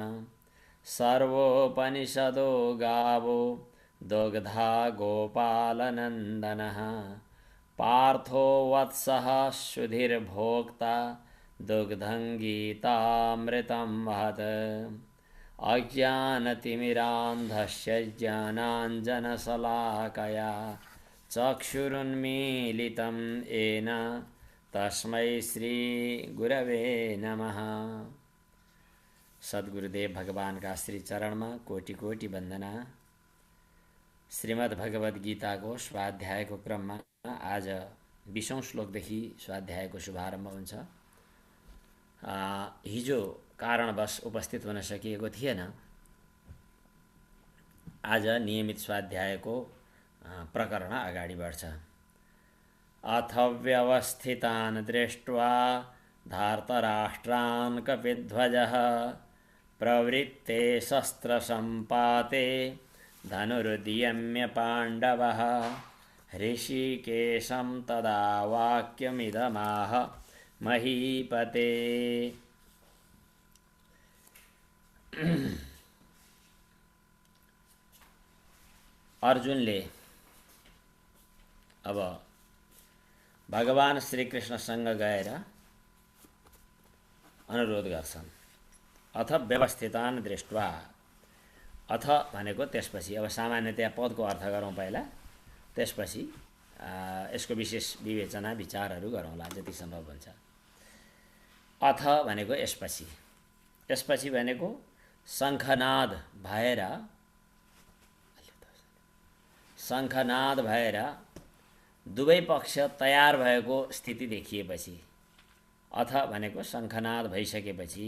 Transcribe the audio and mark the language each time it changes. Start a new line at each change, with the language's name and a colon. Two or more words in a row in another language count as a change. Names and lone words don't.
Sanskrit: सर्वोपनिषदो गावो दुग्धा गोपालनन्दनः पार्थो वत्सः सुधीर्भोक्ता दुग्धं गीतामृतं महत्। अज्ञानतिमिरान्धस्य ज्ञानाञ्जनशलाकया चक्षुरुन्मीलितं येन तस्मै श्रीगुरवे नमः।
Hindi: सद्गुरुदेव भगवान का श्री चरण में कोटि कोटि वंदना।
Nepali: श्रीमद् भगवद गीता को स्वाध्याय को
Hindi: क्रम में
Nepali: आज 20औं श्लोकदेखि स्वाध्यायको शुभारम्भ हुन्छ। हिजो कारणवश उपस्थित हुन सकिएको थिएन। आज नियमित स्वाध्यायको प्रकरण अगाडि बढ्छ।
Sanskrit: अथ व्यवस्थितान् दृष्ट्वा धार्तराष्ट्रान् कपिध्वजः प्रवृत्ते शस्त्रसम्पाते धनुरुद्यम्य पाण्डवः ऋषिकेशं तदा वाक्यमिदमाह महीपते।
Nepali: अर्जुनले अब भगवान श्रीकृष्णसँग गएर अनुरोध गर्छन्।
Sanskrit: अथ व्यवस्थितान् दृष्ट्वा,
Nepali: अथ भनेको त्यसपछि, अब सामान्यतया पदको अर्थ गरौँ पहिला, त्यसपछि यसको विशेष विवेचना विचारहरू गरौँला जति सम्भव हुन्छ। अथ भनेको यसपछि, यसपछि भनेको शङ्खनाद भएर दुवै पक्ष तयार भएको स्थिति देखिएपछि, अथ भनेको शङ्खनाद भइसकेपछि।